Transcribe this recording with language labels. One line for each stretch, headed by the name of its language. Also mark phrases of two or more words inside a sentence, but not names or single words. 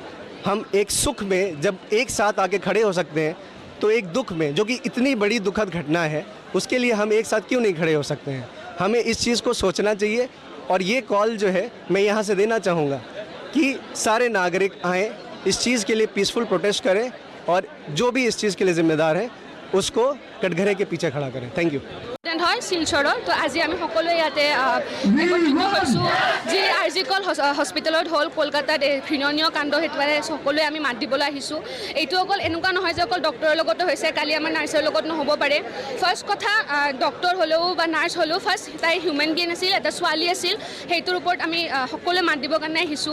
Hindi: हम एक सुख में जब एक साथ आके खड़े हो सकते हैं तो एक दुख में, जो कि इतनी बड़ी दुखद घटना है, उसके लिए हम एक साथ क्यों नहीं खड़े हो सकते हैं। हमें इस चीज़ को सोचना चाहिए और ये कॉल जो है मैं यहाँ से देना चाहूँगा कि सारे नागरिक आएँ, इस चीज़ के लिए
English: peaceful protest
Hindi: करें और जो भी इस चीज़ के लिए ज़िम्मेदार है उसको कटघरे के पीछे खड़ा करें।
English: thank you.
Assamese: হয় শিলচৰৰ তো আজি আমি সকলোৱে ইয়াতে একত্ৰিত হৈছোঁ যি আৰজিকল হস্পিটেলত হ'ল কলকাতাত ঘৃণনীয় কাণ্ড হেতুৱাৰে সকলোৱে আমি মাত দিবলৈ আহিছোঁ। এইটো অকল এনেকুৱা নহয় যে অকল ডক্টৰৰ লগতে হৈছে, কালি আমাৰ নাৰ্ছৰ লগত নহ'ব পাৰে। ফাৰ্ষ্ট কথা ডক্টৰ হ'লেও বা নাৰ্ছ হ'লেও ফাৰ্ষ্ট তাই
English: human being
Assamese: আছিল, এটা ছোৱালী আছিল, সেইটোৰ ওপৰত আমি সকলোৱে মাত দিবৰ কাৰণে আহিছোঁ।